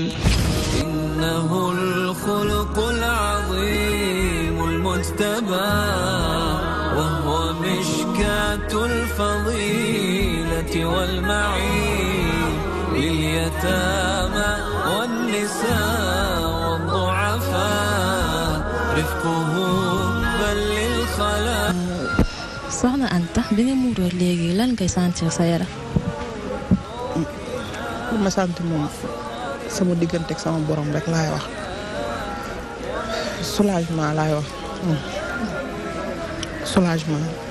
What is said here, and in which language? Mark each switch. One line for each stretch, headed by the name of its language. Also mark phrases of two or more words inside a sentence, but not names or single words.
Arabic: إنه الخلق العظيم المجتبى وهو مشكاة الفضيلة والمعين لليتامى والنساء والضعفاء رفقه بل للخلاء.
Wolof: soxna Anta bi nga muuroo léegi lan ngay sentir sa yaram. ma sant moom sama diggante ak sama borom rek laay wax soulagement laay wax soulagement.